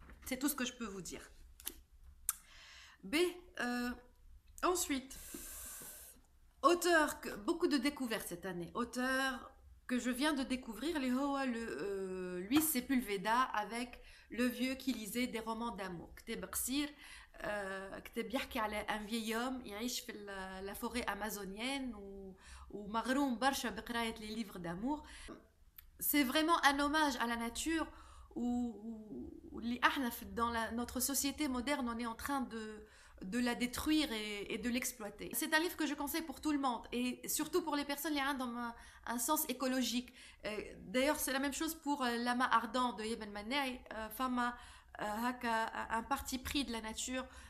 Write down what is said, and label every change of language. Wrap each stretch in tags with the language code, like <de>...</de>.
<fr>C'est tout ce que je peux vous dire. B. Ensuite, auteur, beaucoup de découvertes cette année. Auteur que je viens de découvrir, Luis Sepulveda avec Le vieux qui lisait des romans d'amour.</fr> <ar>كتاب قصير كتاب يحكي على</ar> <fr>un vieil homme</fr> <ar>يعيش في</ar> <fr>la forêt amazonienne</fr> <ar>ومغروم برشا بقراية</ar> <fr>les livres d'amour. C'est vraiment un hommage à la nature où dans notre société moderne, on est en train de la détruire et de l'exploiter. C'est un livre que je conseille pour tout le monde et surtout pour les personnes qui ont un sens écologique. D'ailleurs, c'est la même chose pour L'âme ardent de Ibn Manay, femme un parti pris de la nature.</fr>